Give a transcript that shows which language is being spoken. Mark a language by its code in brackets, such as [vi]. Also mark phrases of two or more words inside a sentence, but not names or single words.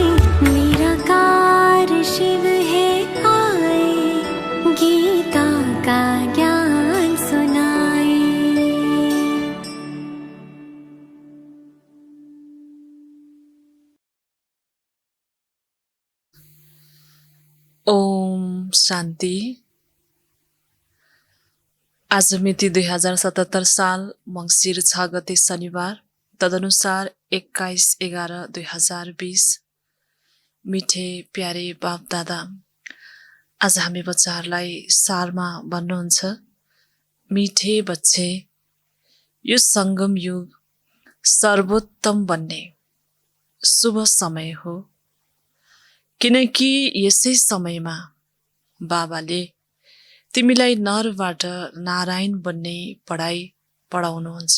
[hi] निराकार शिव है आए, गीता का ज्ञान सुनाए। [ne] ओम शान्ति। आज मिति 2077 साल मङ्सिर 6 गते शनिबार, तदनुसार 21/11/2020। [hi] मिठे प्यारे बाप दादा, [ne] आज हामी बच्चाहरूलाई सारमा भन्नुहुन्छ, [hi] मिठे बच्चे, [ne] यो सङ्गम युग सर्वोत्तम बन्ने शुभ समय हो। किनकि यसै समयमा बाबाले तिमीलाई नरबाट नारायण बन्ने पढाइ पढाउनुहुन्छ।